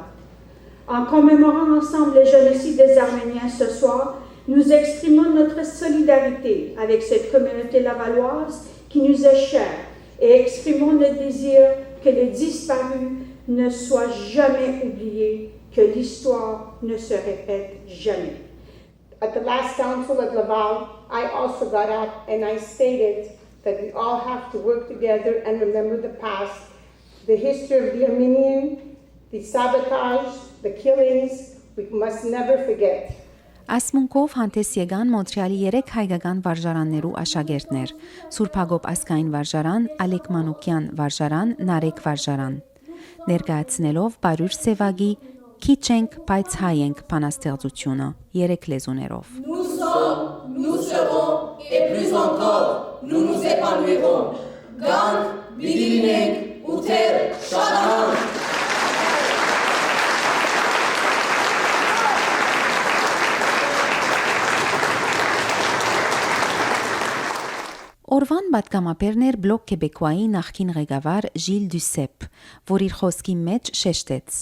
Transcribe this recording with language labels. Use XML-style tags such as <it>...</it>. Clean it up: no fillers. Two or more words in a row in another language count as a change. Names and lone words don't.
<fr>En commémorant ensemble le génocide des Arméniens ce soir, nous exprimons notre solidarité avec cette communauté lavalloise qui nous est chère et exprimons le désir que les disparus ne soient jamais oubliés, que l'histoire ne se répète jamais.</fr> <en>At the last council at Laval, I also got up and I stated that we all have to work together and remember the past, the history of the Armenian, the sabotage, the killings, we must never forget.</en> <hy>Ասմունքով հանդես եկան Մոնտրեալի 3 հայկական վարժարաններու աշակերտներ՝ Սուրբ Հակոբ ասկային վարժարան, Ալեք Մանուկյան վարժարան, Նարեկ վարժարան, ներկայացնելով Բարույր Սևագի «Քիչ ենք, բայց հայ ենք» բանաստեղծությունը 3 լեզուներով։</hy> <fr>Nous sommes, nous serons et plus encore, nous nous épanouirons. Gang, Bidilinek, Uter, Shadahan.</fr> <hy>Օրվան պատգամաբերն էր Բլոկ Քեբեկուայի նախկին ղեկավար Ժիլ Դյուսեփ, որ իր խոսքի մեջ շեշտեց.</hy>